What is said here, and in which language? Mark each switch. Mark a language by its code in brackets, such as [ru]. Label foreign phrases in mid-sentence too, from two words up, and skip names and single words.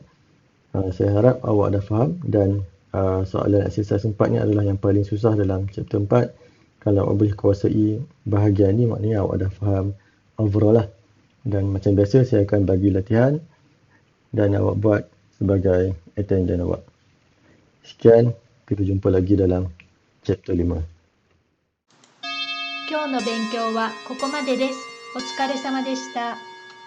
[ms] Saya harap awak dah faham dan soalan exercise 4 ni adalah yang paling susah dalam chapter 4. Kalau awak boleh kuasai bahagian ni, maknanya awak dah faham overall lah. Dan macam biasa, saya akan bagi latihan dan awak buat sebagai attendance awak. Sekian, kita jumpa lagi dalam chapter 5. [ja] 今日の勉強はここまでです。お疲れ様でした。